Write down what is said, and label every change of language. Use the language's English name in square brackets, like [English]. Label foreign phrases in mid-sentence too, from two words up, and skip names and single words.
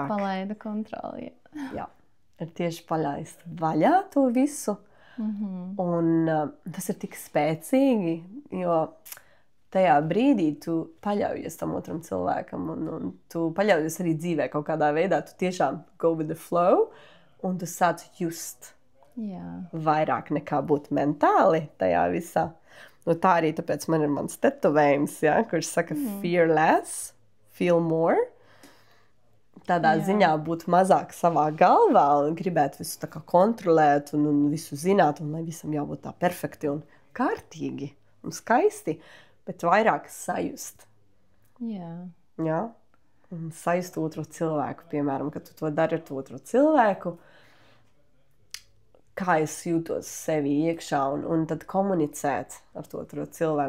[Latvian] Ka palaida kontroli. Jā, ir tieši palaist vaļā to visu. Un tas ir tik spēcīgi, jo tajā brīdī tu paļaujies tam otram cilvēkam un tu paļaujies arī dzīvē kaut kādā veidā. Tu tiešām [English] go with the flow [Latvian] un tu sāc just vairāk nekā būt mentāli tajā visā. Nu, tā arī tāpēc man ir mans tetovējums, kurš saka [English] fear less, feel more. [Latvian] Tādā ziņā būt mazāk savā galvā un gribēt visu tā kā kontrolēt un visu zināt, un lai visam jābūt tā perfekti un kārtīgi un skaisti, bet vairāk sajust. Jā? Un sajust otru cilvēku, piemēram, kad tu to dari ar to otru cilvēku, kā es jūtos sevi iekšā un tad komunicēt ar to otru cilvēku.